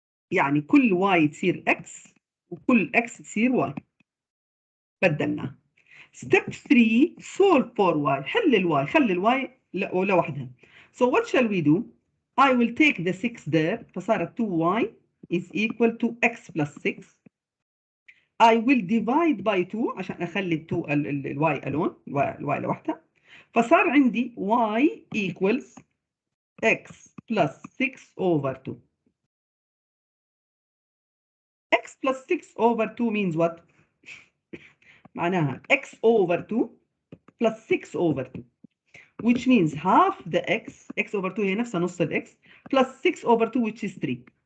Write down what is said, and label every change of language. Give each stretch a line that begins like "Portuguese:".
Arabic: يعني كل y تصير x وكل x تصير y. بدلنا.
English: Step 3, solve for y.
Arabic: حل الواي، خلي الواي لوحدها.
English: So what shall we do? I will take the 6 there.
Arabic: فصارت
English: 2y is equal to x plus 6. I will divide by 2
Arabic: عشان اخلي ال 2 الواي
English: alone،
Arabic: الواي لوحدها. فصار عندي
English: y equals x plus 6 over 2. x plus 6 over 2 means what?
Arabic: معناها
English: x over 2 plus 6 over 2, which means half the x over 2
Arabic: هي نفسها نص ال
English: x plus 6 over 2 which is 3.